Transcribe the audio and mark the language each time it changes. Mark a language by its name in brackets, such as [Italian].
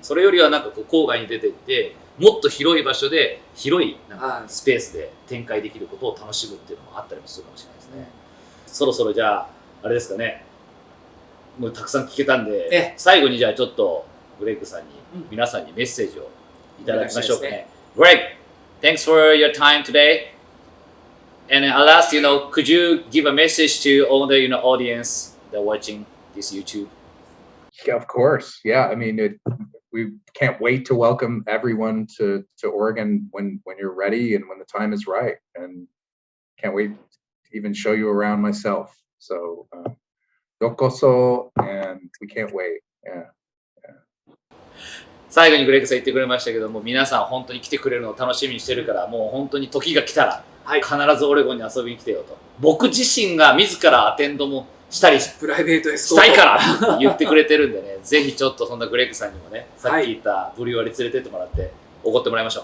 [Japanese] それよりはなんかこう郊外に出ていってもっと広い場所で広いなんかスペースで展開できることを楽しむっていうのもあったりもするかもしれないですね。そろそろじゃああれですかね、もうたくさん聞けたんで最後にじゃあちょっとグレッグさんに、皆さんにメッセージをいただきましょうかね。 [English] Greg, thanks for your time today. And I'll ask, could you give a message to all the audience that are watching this YouTube? Yeah, of course. Yeah, I mean, we can't wait to welcome everyone to Oregon when you're ready and when the time is right. And can't wait to even show you around myself. So, yokoso, and we can't wait. Yeah. [Japanese] 最後にグレッグさん言ってくれましたけども、皆さん本当に来てくれるのを楽しみにしてるから、もう本当に時が来たら必ずオレゴンに遊びに来てよと。僕自身が自らアテンドもしたりプライベートエスコしたいからって言ってくれてるんでね、ぜひちょっとそんなグレッグさんにもね、さっき言ったブリュワリ連れてってもらっておごってもらいましょう。